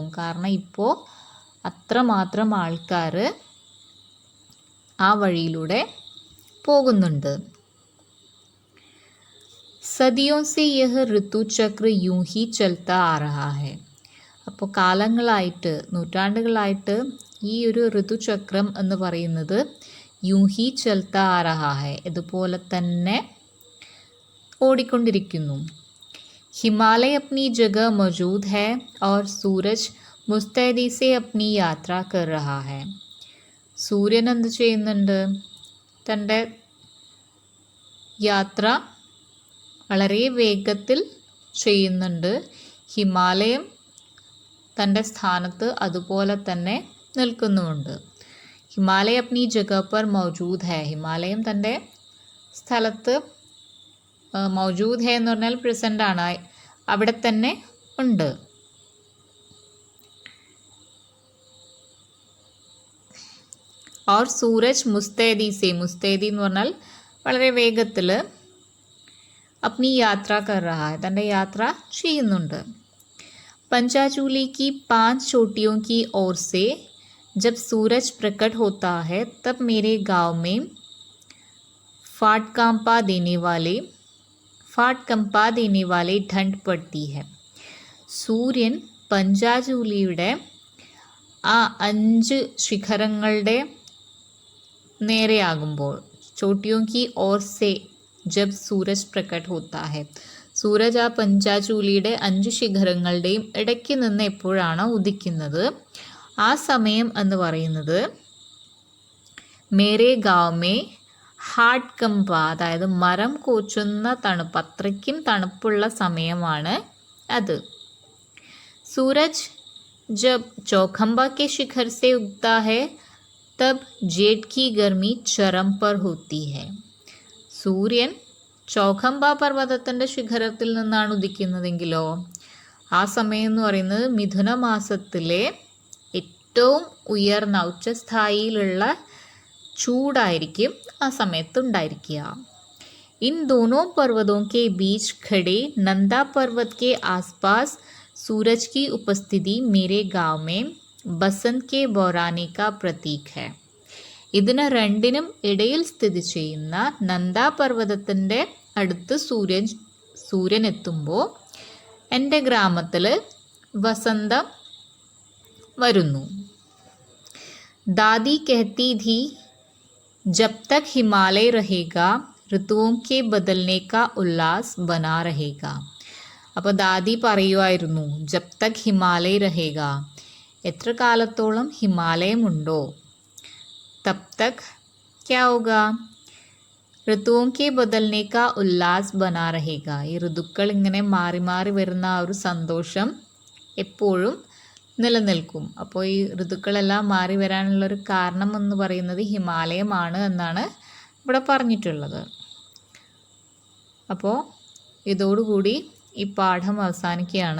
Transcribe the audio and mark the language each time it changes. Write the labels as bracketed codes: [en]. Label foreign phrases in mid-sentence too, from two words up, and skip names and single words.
[ml] കാരണം ഇപ്പോൾ അത്രമാത്രം ആൾക്കാർ ആ വഴിയിലൂടെ പോകുന്നുണ്ട്. [hi] സദിയോं से यह ऋतु चक्र यूं ही चलता आ रहा है. [ml] അപ്പോൾ കാലങ്ങളായിട്ട്, നൂറ്റാണ്ടുകളായിട്ട് ഈ ഒരു ഋതുചക്രം എന്ന് പറയുന്നത് [hi] यूं ही चलता आ रहा है, [ml] ഇതുപോലെ തന്നെ ഓടിക്കൊണ്ടിരിക്കുന്നു. [hi] हिमालय अपनी जगह मौजूद है और सूरज मुस्तैदी से अपनी यात्रा कर रहा है. [ml] സൂര്യൻ എന്ത് ചെയ്യുന്നുണ്ട്? തൻ്റെ യാത്ര വളരെ വേഗത്തിൽ ചെയ്യുന്നുണ്ട്. ഹിമാലയം തൻ്റെ സ്ഥാനത്ത് അതുപോലെ തന്നെ നിൽക്കുന്നുമുണ്ട്. [hi] हिमालय अपनी जगह पर मौजूद है. [ml] ഹിമാലയം തൻ്റെ സ്ഥലത്ത് [hi] मौजूद है [ml] എന്ന് പറഞ്ഞാൽ പ്രസൻ്റ് ആണ്, അവിടെ തന്നെ ഉണ്ട്. [hi] और सूरज मुस्तैदी से, मुस्तैदी [ml] എന്ന് പറഞ്ഞാൽ വളരെ വേഗത്തിൽ [hi] अपनी यात्रा कर रहा है, [ml] തൻ്റെ യാത്ര ചെയ്യുന്നുണ്ട്. [hi] पंचाचूली की 5 चोटियों की ओर से जब सूरज प्रकट होता है तब मेरे गांव में फाट कंपा देने वाले ठंड पड़ती है. [ml] സൂര്യൻ പഞ്ചാചൂലിയുടെ ആ 5 ശിഖരങ്ങളുടെ നേരെയാകുമ്പോൾ, [hi] चोटियों की ओर से जब सूरज प्रकट होता है, [ml] സൂരജ് ആ പഞ്ചാചൂലിയുടെ 5 ശിഖരങ്ങളുടെയും ഇടയ്ക്ക് നിന്ന് എപ്പോഴാണ് ഉദിക്കുന്നത്, ആ സമയം എന്ന് പറയുന്നത് [hi] मेरे गांव में हार्ट कंपा, [ml] അതായത് മരം കോച്ചുന്ന തണുപ്പ്, അത്രയ്ക്കും തണുപ്പുള്ള സമയമാണ് അത്. [hi] सूरज जब चौखंबा के शिखर से उगता है तब जेठ की गर्मी चरम पर होती है. [ml] സൂര്യൻ ചൗഖംബ പർവ്വതത്തിൻ്റെ ശിഖരത്തിൽ നിന്നാണ് ഉദിക്കുന്നതെങ്കിലോ ആ സമയം എന്ന് പറയുന്നത് മിഥുന മാസത്തിലെ ഏറ്റവും ഉയർന്ന ഉച്ചസ്ഥായിയിലുള്ള ചൂടായിരിക്കും ആ സമയത്ത് ഉണ്ടായിരിക്കുക. [hi] इन दोनों पर्वतों के बीच खड़े नंदा पर्वत के आसपास सूरज की उपस्थिति मेरे गांव में बसंत के बौराने का प्रतीक है. [ml] ഇതിന് രണ്ടിനും ഇടയിൽ സ്ഥിതി ചെയ്യുന്ന നന്ദാ പർവ്വതത്തിൻ്റെ അടുത്ത് സൂര്യൻ എത്തുമ്പോൾ എൻ്റെ ഗ്രാമത്തിൽ വസന്തം വരുന്നു. [hi] ദാദി कहती थी जब तक हिमालय रहेगा ഋതുओं के बदलने का उल्लास बना रहेगा. [ml] അപ്പോൾ ദാദി പറയുമായിരുന്നു [hi] जब तक हिमालय रहेगा, [ml] എത്ര കാലത്തോളം ഹിമാലയമുണ്ടോ, [hi] तब तक क्या होगा ऋतुओं के बदलने का उल्लास बना रहेगा. [ml] ഈ ഋതുക്കൾ ഇങ്ങനെ മാറി മാറി വരുന്ന ആ ഒരു സന്തോഷം എപ്പോഴും നിലനിൽക്കും. അപ്പോൾ ഈ ഋതുക്കളെല്ലാം മാറി വരാനുള്ളൊരു കാരണം എന്ന് പറയുന്നത് ഹിമാലയമാണ് എന്നാണ് ഇവിടെ പറഞ്ഞിട്ടുള്ളത്. അപ്പോൾ ഇതോടുകൂടി ഈ പാഠം അവസാനിക്കുകയാണ്.